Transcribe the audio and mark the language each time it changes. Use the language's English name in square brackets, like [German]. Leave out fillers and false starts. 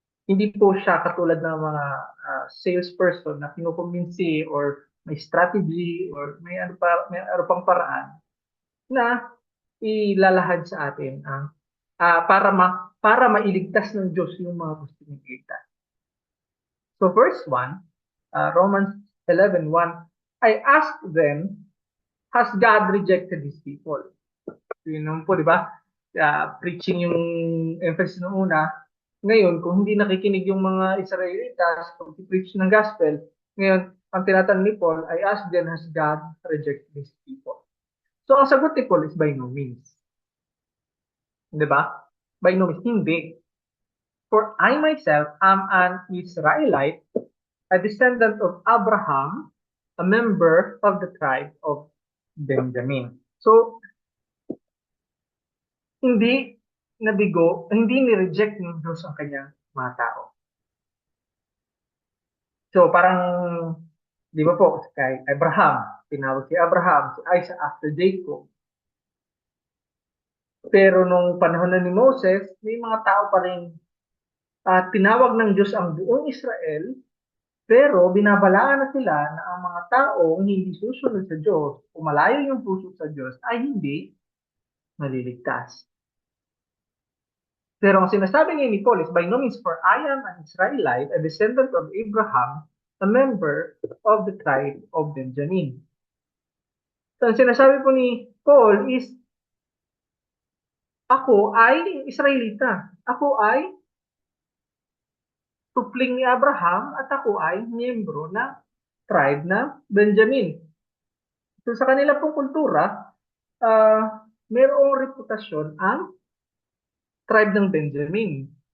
[Filipino] Hindi po siya katulad ng mga salesperson na kinukumbinsi or may strategy or may ano pang paraan na ilalahad sa atin ang para mailigtas ng Diyos yung mga gusto niyang iligtas. [English] So verse 1, Romans 11:1, I asked them, has God rejected His people? [Filipino] Yun po, di ba? Preaching yung emphasis ng una. Ngayon, kung hindi nakikinig yung mga Israelitas kung preach ng gospel, ngayon, ang tinatanong ni Paul, [English] I ask them, has God rejected His people? [Filipino] So, ang sagot ni Paul is [English] by no means. [Filipino] Di ba? [English] By no means, [Filipino] hindi. [English] For I myself am an Israelite, a descendant of Abraham, a member of the tribe of Benjamin. [Filipino] So, hindi ni-reject ng Diyos ang kanyang mga tao. So, parang, di ba po, kay Abraham, tinawag si Abraham, si Isaac after Jacob. Pero nung panahon na ni Moses, may mga tao pa rin tinawag ng Diyos ang buong Israel, pero binabalaan na sila na ang mga tao hindi susunod sa Diyos, o malayo yung puso sa Diyos, ay hindi maliligtas. Pero ang sinasabi ni Paul is, [English] by no means, for I am an Israelite, a descendant of Abraham, a member of the tribe of Benjamin. [Filipino] So ang sinasabi po ni Paul is, ako ay Israelita. Ako ay tupling ni Abraham at ako ay miyembro ng tribe na Benjamin. So sa kanila pong kultura, mayroong reputasyon ang tribe ng Benjamin.